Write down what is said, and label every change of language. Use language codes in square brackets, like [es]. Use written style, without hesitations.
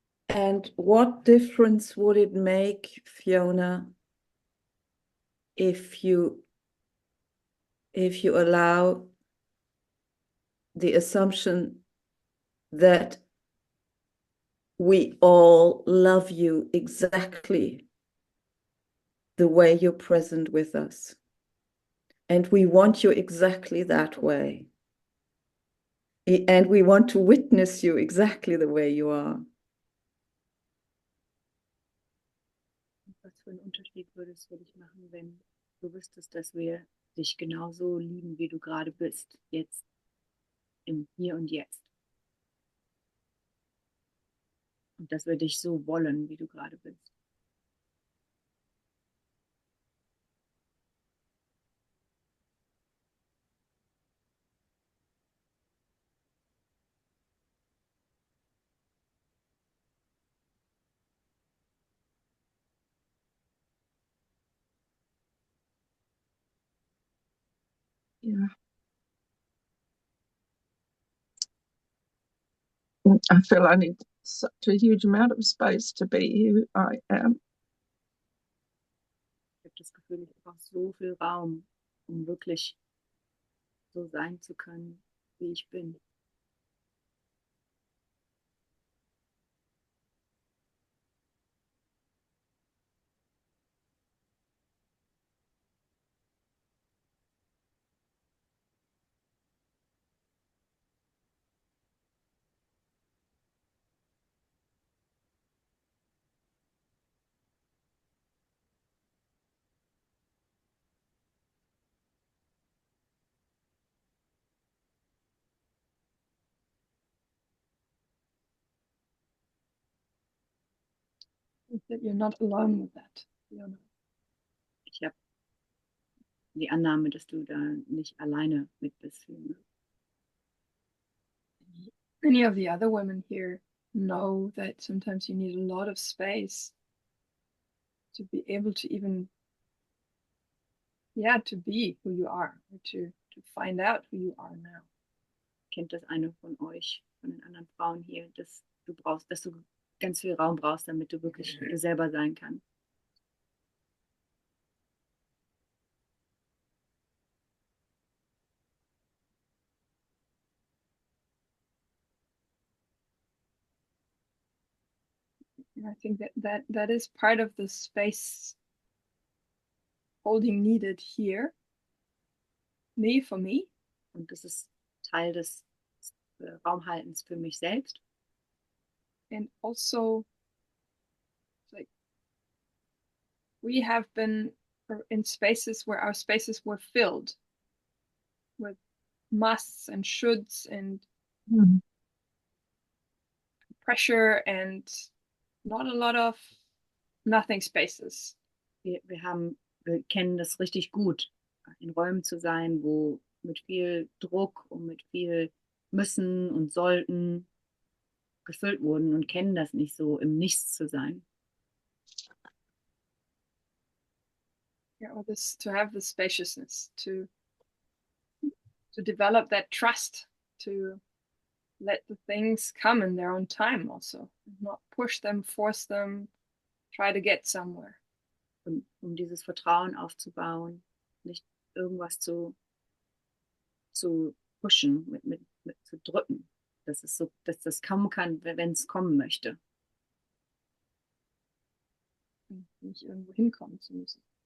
[en] And what difference would it make, Fiona, if you allow the assumption that we all love you exactly the way you're present with us, and we want you exactly that way, and we want to witness you exactly the way you are? [de] Was für einen Unterschied würde es für dich machen, wenn du wüsstest, dass wir dich genauso lieben, wie du gerade bist, jetzt, im Hier und Jetzt? Und dass wir dich so wollen, wie du gerade bist. [en] Yeah. I feel I need such a huge amount of space to be who I am. [de] Ich habe das Gefühl, ich brauche so viel Raum, um wirklich so sein zu können, wie ich bin. [en] That you're not alone with that. [de] Ich habe die Annahme, dass du da nicht alleine mit bist. [en] Any of the other women here know that sometimes you need a lot of space to be able to even, to be who you are, or to find out who you are now. [de] Kennt das eine von euch, von den anderen Frauen hier, dass du ganz viel Raum brauchst, damit du wirklich du selber sein kannst? [en] And I think that is part of the space holding needed here. For me. [de] Und das ist Teil des Raumhaltens für mich selbst. [en] And also, like, we have been in spaces where our spaces were filled with musts and shoulds and pressure and not a lot of nothing spaces. [de] Wir kennen das richtig gut, in Räumen zu sein, wo mit viel Druck und mit viel müssen und sollten gefüllt wurden und kennen das nicht so, im Nichts zu sein. [en] Yeah, or this, to have the spaciousness, to develop that trust, to let the things come in their own time also, not push them, force them, try to get somewhere. [de] Um dieses Vertrauen aufzubauen, nicht irgendwas zu pushen, mit zu drücken, dass das kommen kann, wenn es kommen möchte. Nicht irgendwo hinkommen zu müssen.